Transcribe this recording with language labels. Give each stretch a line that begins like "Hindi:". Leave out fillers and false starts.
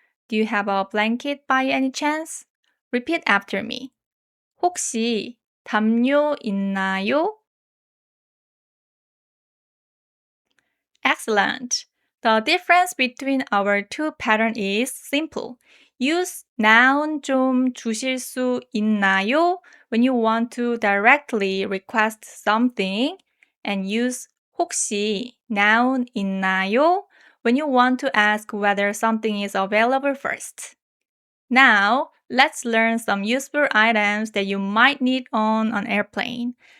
English: Do you have a blanket by any chance? Repeat after me.
Korean: 혹시 담요 있나요?
English: Excellent. The difference between our two patterns is simple. Use noun
Korean: 좀 주실 수 있나요?
English: When you want to directly request something, and use
Korean: 혹시 noun 있나요?
English: When you want to ask whether something is available first. Now, let's learn some useful items that you might need on an airplane.